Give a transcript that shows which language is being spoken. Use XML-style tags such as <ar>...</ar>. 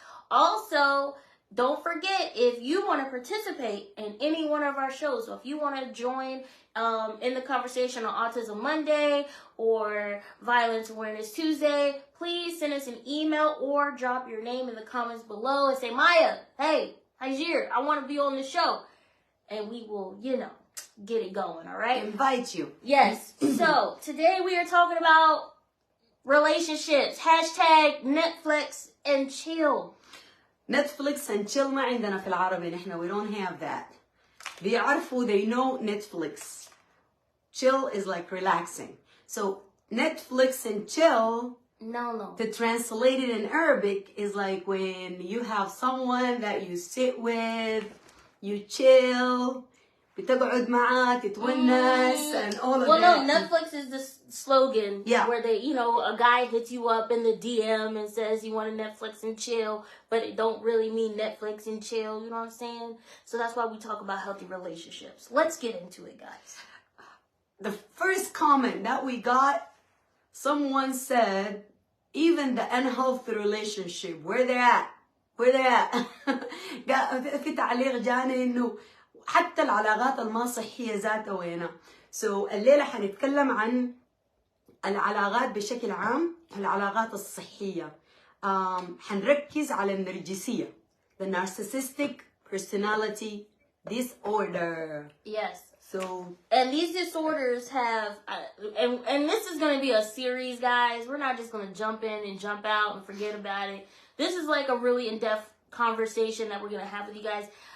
<en>Also, don't forget, if you want to participate in any one of our shows, so if you want to join in the conversation on Autism Monday or Violence Awareness Tuesday, please send us an email or drop your name in the comments below and say, Maya, hey, Hyger, I want to be on the show. And we will, get it going, all right? Invite you. Yes. So, today we are talking about relationships. #Netflix and chill.</en> <ar>Netflix and chill ما عندنا في العربي نحن.</ar> <en>We don't have that.</en> <ar>بيعرفوا,</ar> <en>they know Netflix. Chill is like relaxing. So, Netflix and chill, No. to translate it in Arabic, is like when you have someone that you sit with, you chill,</en> <ar>بتقعد معاه تتونس</ar> <en>and all of that. Well, no, Netflix is the slogan where they, a guy hits you up in the DM and says you want to Netflix and chill, but it don't really mean Netflix and chill, you know what I'm saying? So that's why we talk about healthy relationships. Let's get into it, guys. The first comment that we got, someone said, even the unhealthy relationship, where they're at.</en> <ar>في تعليق جاني انه حتى العلاقات الما صحية ذاتها وينها. So الليلة حنتكلم عن العلاقات بشكل عام، العلاقات الصحية. حنركز على النرجسية,</ar> <en>the narcissistic personality disorder. Yes. So, and these disorders have, and this is going to be a series, guys. We're not just going to jump in and jump out and forget about it. This is like a really in-depth conversation that we're going to have with you guys.</en>